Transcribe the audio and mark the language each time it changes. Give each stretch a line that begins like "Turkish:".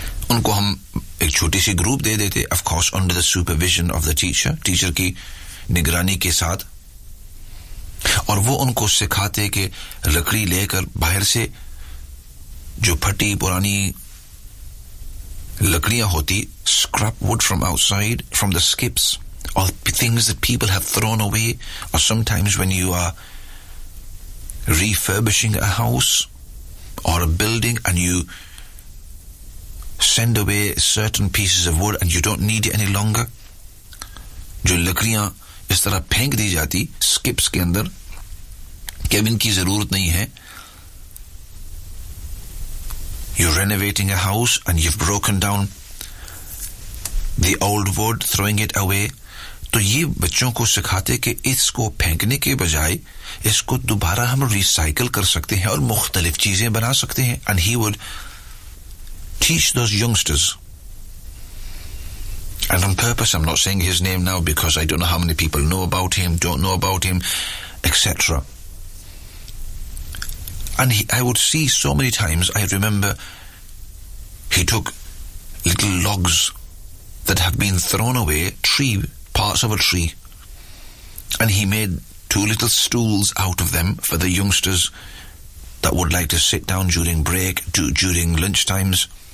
Hindi: उनको हम एक छोटी सी ग्रुप दे देते,
English: of course under the supervision of the teacher,
Hindi: teacher की निगरानी के साथ, और वो उनको सिखाते कि लकड़ी लेकर बाहर से जो फटी पुरानी लकड़ियां होती,
English: scrap wood from outside from the skips और things that people have thrown away, और sometimes when you are refurbishing a house और a building and you send away certain pieces of wood and you don't need it any longer,
Hindi: जो लकड़ियां इस तरह फेंक दी जाती skips के अंदर, केबिन की जरूरत नहीं है.
English: You're renovating a house and you've broken down the old wood, throwing it away.
Hindi: तो ये बच्चों को सिखाते कि इसको फेंकने के बजाय इसको दोबारा हम रिसाइकल कर सकते हैं और मुख्तलिफ चीजें बना सकते हैं.
English: And he would teach those youngsters. And on purpose, I'm not saying his name now because I don't know how many people know about him, don't know about him, etc. And he, I would see so many times, I remember he took little logs that have been thrown away, tree, parts of a tree, and he made two little stools out of them for the youngsters that would like to sit down during break, during lunch times.